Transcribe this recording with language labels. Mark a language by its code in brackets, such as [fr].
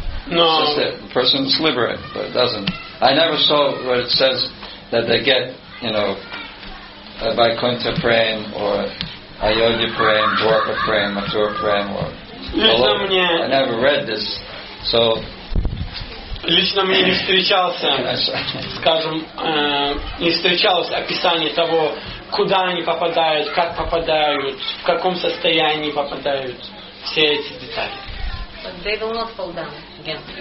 [en] No. It says that the person's liberated, but it doesn't. I never saw where it says that they get, a Vaikuntha prem or Ayodhya prem, Dwarka prem, Mathura prem, or I never read this. So [ru] лично мне не встречался, скажем, не встречалось описание того, куда они попадают, как попадают, в каком состоянии попадают, все эти детали. [en] But they will not fall down again.